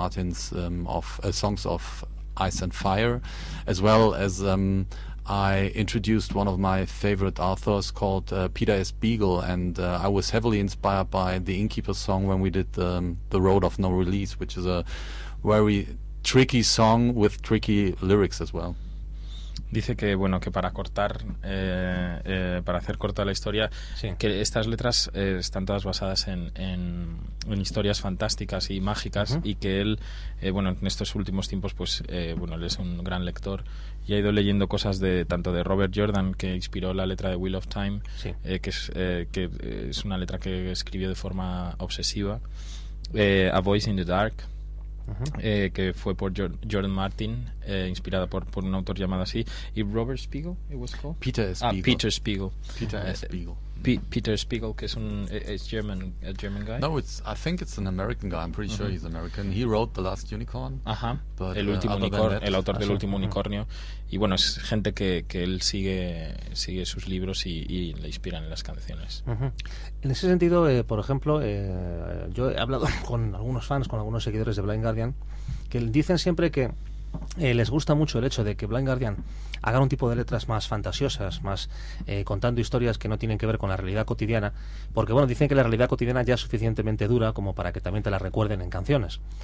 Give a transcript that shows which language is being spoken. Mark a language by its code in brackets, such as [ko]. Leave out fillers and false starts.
[en] Martin's songs of Ice and Fire, as well as I introduced one of my favorite authors called Peter S. Beagle, and I was heavily inspired by the Innkeeper song when we did the Road of No Release, which is a very tricky song with tricky lyrics as well. [es] Dice que que para hacer corta la historia, sí, que estas letras están todas basadas en historias fantásticas y mágicas, y que él en estos últimos tiempos él es un gran lector y ha ido leyendo cosas tanto de Robert Jordan, que inspiró la letra de Wheel of Time, sí, que es una letra que escribió de forma obsesiva, A Voice in the Dark, que fue por Jordan Martin, inspirada por un autor llamado así, y Robert Spiegel, [en] it was called? Peter Spiegel. Peter Spiegel. Peter Spiegel. [es] Peter Spiegel, que es [en] a German guy. No, I think it's an American guy. I'm pretty sure he's American. He wrote The Last Unicorn. [es] Ajá. [en] But, [es] el autor del último unicornio. Y es gente que él sigue sus libros y le inspiran en las canciones. En ese sentido, por ejemplo, yo he hablado con algunos fans, con algunos seguidores de Blind Guardian, que dicen siempre que les gusta mucho el hecho de que Blind Guardian hagan un tipo de letras más fantasiosas, más contando historias que no tienen que ver con la realidad cotidiana, porque dicen que la realidad cotidiana ya es suficientemente dura como para que también te la recuerden en canciones.